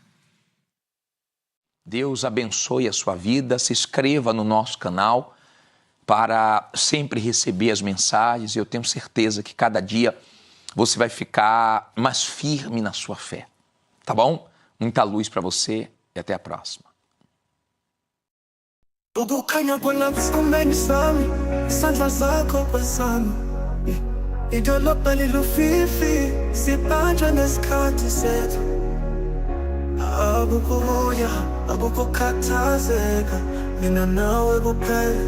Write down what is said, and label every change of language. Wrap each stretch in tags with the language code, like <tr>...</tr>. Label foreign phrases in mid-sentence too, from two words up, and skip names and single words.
<pt>Deus abençoe a sua vida. Se inscreva no nosso canal para sempre receber as mensagens. Eu tenho certeza que cada dia você vai ficar mais firme na sua fé. Tá bom? Muita luz para você e até a próxima.</pt> <zu>Idolobha lilufifi sibanjwa nesikhathi sethu. Abukuya, abukukhathazeka, mina nawe kuphela.</zu>